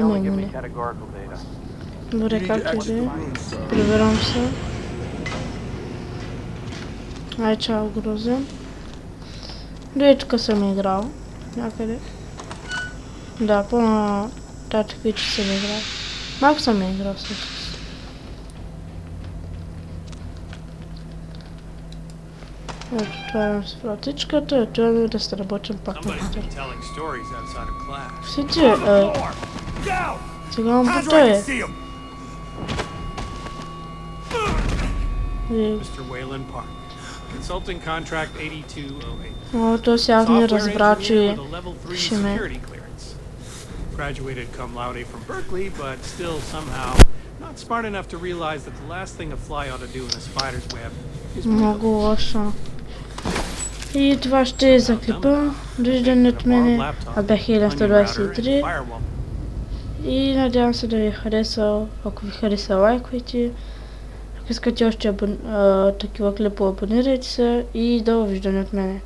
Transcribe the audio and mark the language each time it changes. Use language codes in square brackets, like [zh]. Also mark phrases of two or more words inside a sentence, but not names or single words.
[en] They only give me [bg] маймуни. [en] categorical data. [bg] Добре, както и да е. Проверям се. Ай, чао, Грозен. Дори тук съм играл. Някъде. Да, по-на татък, че съм играл. Малко съм играл всъщност. Ето, отварям си вратичката и отиваме да се работим пак на хатър. Седи, сега му потое. [en] Mr. Wayland Park. Consulting contract 8208. [bg] О, то сега не разбра, че [en] With a level 3 [bg] ще ме... [en] security clearance. Graduated [la] cum laude [en] from Berkeley, but still somehow not smart enough to realize that the last thing a fly ought to do in a spider's web is [bg] Много лошо. И това ще е за клипа. Довиждане от мене. Аз бях 1123. И надявам се да ви е харесал. Ако ви хареса, лайквайте. Ако искате още такива клипа, абонирайте се и довиждане от мене.